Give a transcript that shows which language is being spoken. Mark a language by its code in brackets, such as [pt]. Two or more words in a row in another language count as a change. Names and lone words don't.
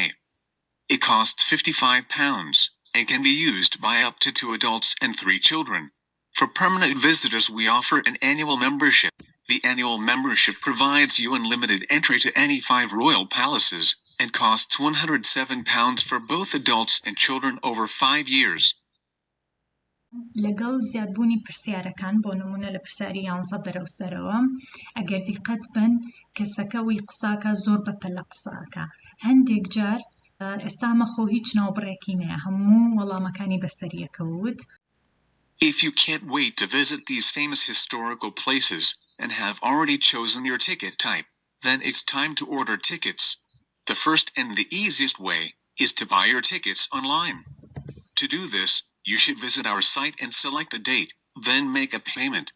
[en] It costs £55 and can be used by up to 2 adults and 3 children. For permanent visitors, we offer an annual membership. The annual membership provides you unlimited entry to any 5 royal palaces and costs £107 for both adults and children over 5 years. [ckb] لەگەڵ زیادبوونی پرسیارەکان بۆ نمونە لە پرسیاری 11 بەرەوسەرەوە ئەگەر دیقەت بن کەسەکە وی قساکە زۆر بەپەلە قساکە هەندێک جار ئێستا مەخۆ هیچ ناوبڕێکی نەیە هەموو وەڵامەکانی بەسەریەکەوت. [en] If you can't wait to visit these famous historical places and have already chosen your ticket type, then it's time to order tickets. The first and the easiest way is to buy your tickets online. To do this, you should visit our site and select a date, then make a payment.